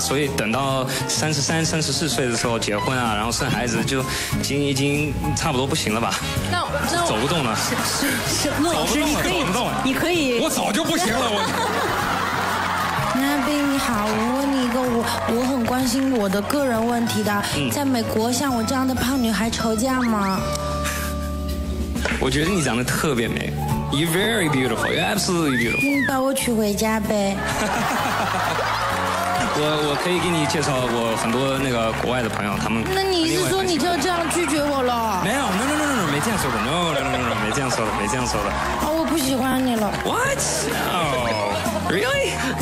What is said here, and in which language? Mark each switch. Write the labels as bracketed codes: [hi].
[zh] 所以等到33、34岁的时候结婚啊，然后生孩子就已经差不多不行了吧？那走不动了。是，陆老师，你可以，我早就不行了，那斌你好，我问你一个我很关心我的个人问题的，在美国像我这样的胖女孩愁嫁吗？我觉得你长得特别美 ， [en] You're very beautiful, You're absolutely beautiful。 [zh] 你把我娶回家呗。我可以给你介绍我很多那个国外的朋友，他们。那你是说你就这样拒绝我了？没有 ， [en] no， [zh] 没这样说的 ，no， 没这样说的。哦，我不喜欢你了。 [en] What? No, really?